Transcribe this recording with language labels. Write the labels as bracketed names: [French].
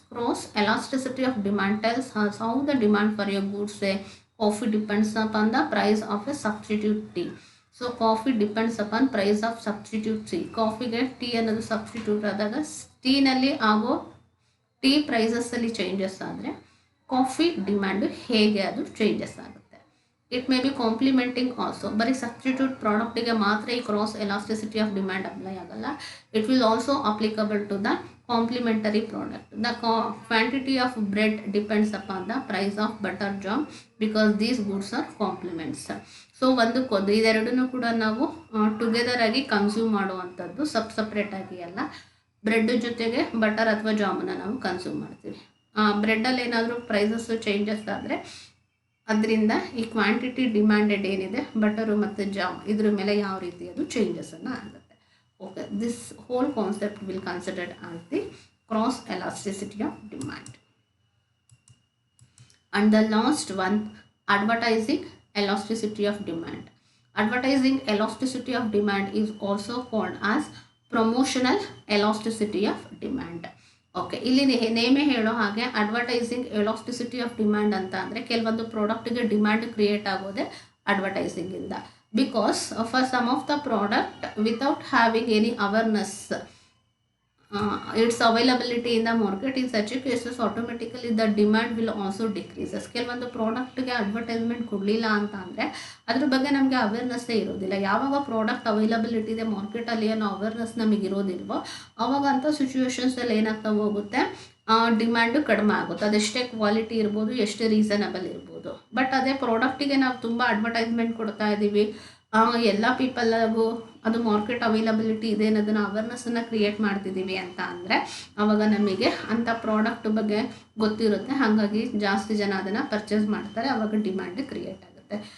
[English] Cross elasticity of demand tells us how the demand for your goods, say coffee, depends upon the price of a substitute tea. So coffee depends upon price of substitute tea. [Kannada] Coffee ಗೆ tea ಅನ್ನೋದು substitute ಆದಾಗ ಟೀನಲ್ಲಿ ಆಗೋ tea ಪ್ರೈಸಸ್ಸಲ್ಲಿ changes ಆದರೆ coffee demand ಹೇಗೆ ಅದು changes ಆಗುತ್ತೆ. [English] It may be complementing also. [Kannada] ಬರೀ substitute ಪ್ರಾಡಕ್ಟಿಗೆ ಮಾತ್ರ ಈ cross elasticity of demand apply ಆಗಲ್ಲ. [English] It will also applicable to the complementary product. The quantity of bread depends upon the price of butter jam because these goods are complements. [Kannada] So ಒಂದಕ್ಕೊಂದು ಇದೆರಡನ್ನೂ ಕೂಡ ನಾವು together ಆಗಿ consume ಮಾಡುವಂಥದ್ದು, ಸಪ್ರೇಟಾಗಿ ಅಲ್ಲ. Bread ಜೊತೆಗೆ butter ಅಥವಾ ಜಾಮೂನ ನಾವು ಕನ್ಸ್ಯೂಮ್ ಮಾಡ್ತೀವಿ. ಬ್ರೆಡ್ಡಲ್ಲಿ ಏನಾದರೂ ಪ್ರೈಸಸ್ ಚೇಂಜಸ್ ಆದರೆ ಅದರಿಂದ ಈ ಕ್ವಾಂಟಿಟಿ ಡಿಮ್ಯಾಂಡೆಡ್ ಏನಿದೆ ಬಟರು ಮತ್ತು ಜಾಮ್ ಇದ್ರ ಮೇಲೆ ಯಾವ ರೀತಿ ಅದು ಚೇಂಜಸನ್ನು ಆಗುತ್ತೆ. [English] Okay, this whole concept will considered as the cross elasticity of demand. And the last one, advertising elasticity of demand. Advertising elasticity of demand is also called as promotional elasticity of demand. [Kannada] Okay, ಇಲ್ಲಿ ನೇಮೇ ಹೇಳೋ ಹಾಗೆ advertising elasticity of demand ಅಂತ ಅಂದರೆ ಕೆಲವೊಂದು ಪ್ರಾಡಕ್ಟ್ಗೆ demand create ಆಗೋದೆ ಅಡ್ವರ್ಟೈಸಿಂಗಿಂದ. [English] Because for some of the product without having any awareness its availability in the market, in such a cases automatically the demand will also decreases. [Kannada] ಕೆಲವೊಂದು ಪ್ರಾಡಕ್ಟ್ಗೆ advertisement ಕೊಡಲಿಲ್ಲ ಅಂತ ಅಂದರೆ ಅದ್ರ ಬಗ್ಗೆ ನಮಗೆ ಅವೇರ್ನೆಸ್ಸೇ ಇರೋದಿಲ್ಲ. ಯಾವಾಗ ಪ್ರಾಡಕ್ಟ್ ಅವೈಲಬಿಲಿಟಿ ಇದೆ ಮಾರ್ಕೆಟಲ್ಲಿ ಏನೋ ಅವೇರ್ನೆಸ್ ನಮಗೆ ಇರೋದಿಲ್ವೋ ಆವಾಗ ಅಂಥ ಸಿಚುವೇಶನ್ಸಲ್ಲಿ ಏನಾಗ್ತಾ ಹೋಗುತ್ತೆ, ಡಿಮ್ಯಾಂಡು ಕಡಿಮೆ ಆಗುತ್ತೆ. ಅದೆಷ್ಟೇ ಕ್ವಾಲಿಟಿ ಇರ್ಬೋದು, ಎಷ್ಟೇ ರೀಸನಬಲ್ ಇರ್ಬೋದು. ಬಟ್ ಅದೇ ಪ್ರಾಡಕ್ಟಿಗೆ ನಾವು ತುಂಬ ಅಡ್ವರ್ಟೈಸ್ಮೆಂಟ್ ಕೊಡ್ತಾ ಇದ್ದೀವಿ, ಎಲ್ಲ ಪೀಪಲ್ಗೂ ಅದು ಮಾರ್ಕೆಟ್ ಅವೈಲಬಿಲಿಟಿ ಇದೆ ಅನ್ನೋದನ್ನು ಅವೇರ್ನೆಸ್ಸನ್ನು ಕ್ರಿಯೇಟ್ ಮಾಡ್ತಿದ್ದೀವಿ ಅಂತ ಅಂದರೆ ಆವಾಗ ನಮಗೆ ಅಂಥ ಪ್ರಾಡಕ್ಟ್ ಬಗ್ಗೆ ಗೊತ್ತಿರುತ್ತೆ, ಹಾಗಾಗಿ ಜಾಸ್ತಿ ಜನ ಅದನ್ನು ಪರ್ಚೇಸ್ ಮಾಡ್ತಾರೆ, ಆವಾಗ ಡಿಮ್ಯಾಂಡ್ ಕ್ರಿಯೇಟ್ ಆಗುತ್ತೆ.